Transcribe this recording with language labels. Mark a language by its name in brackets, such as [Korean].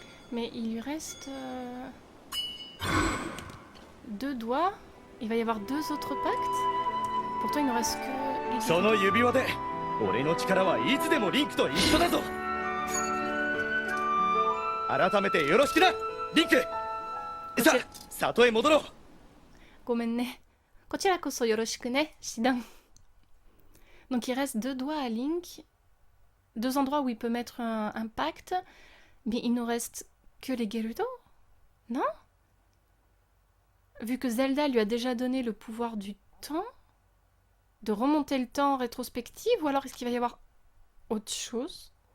[French] Mais il lui reste 2 doigts. Il va y avoir 2 autres pactes. Pourtant il ne reste que les [Japanese] その指輪で俺の力はいつでもリンクと一緒だぞ。改めてよろしくなリンク。さあ里へ戻ろう。ごめんね。こちらこそよろしくね、シダン。 [French] Donc il reste 2 doigts à Link. 2 endroits où il peut mettre un pacte. Mais il nous reste que les Gerudo? Non? Vu que Zelda lui a déjà donné le pouvoir du temps, de remonter le temps en rétrospective, ou alors est-ce qu'il va y avoir autre chose?